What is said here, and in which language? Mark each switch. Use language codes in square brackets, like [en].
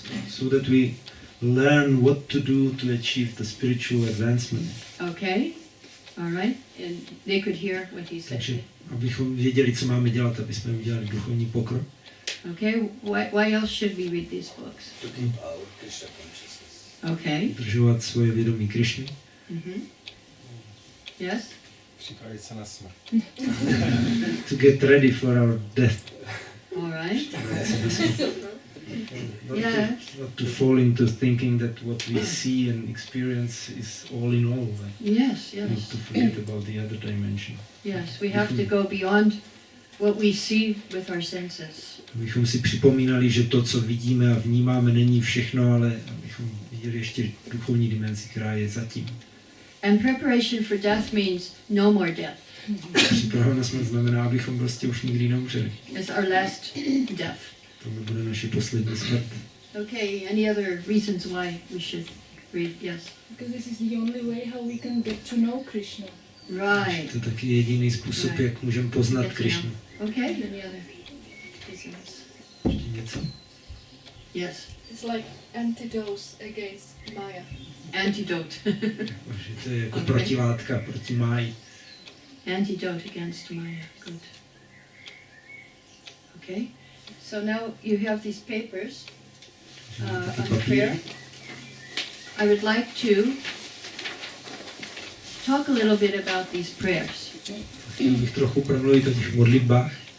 [en] So that we learn what to do to achieve the spiritual advancement. Okay. All right. And they could hear what he said. [cs] Takže abychom věděli, co máme dělat, aby jsme udělali duchovní pokrok. [en] Okay. Why else should we read these books? To keep our Krishna consciousness. Okay. [cs] Udržovat svoje vědomí Krishny. [en] Mm-hmm. Yes. [cs] Připravit se na smrt. [en] To get ready for our death. All right. Not, Yeah. not to fall into thinking that what we see and experience is all in all. Like, Yes. not Yes. to forget about the other dimension. Yes. We have to go beyond what we see with our senses. [cs] Abychom si připomínali, že to, co vidíme a vnímáme, není všechno, ale abychom viděli ještě duchovní dimenzi, která je zatím. [en] And preparation for death means no more death. [cs] Příprava na smrt znamená, abychom prostě už nikdy neumřeli. [en] It's our last death. [cs] To bude naše poslední smrt. [en] Okay. Any other reasons why we should read? Yes. Because this is the only way how we can get to know Krishna. Right. [cs] To je taky jediný způsob, jak můžeme poznat Krishnu. [en] Okay. Any other reasons? [cs] Ještě něco? [en] Yes. It's like antidote against Maya. Antidote. [cs] Že to je jako [en] Okay. [cs] protilátka proti máji. [en] Antidote against Maya. Good. Okay. So now you have these papers [cs] Taky [en] on the [cs] papír. [en] prayer. I would like to talk a little bit about these prayers. [cs] Chtěl bych trochu promluvit o těch modlitbách.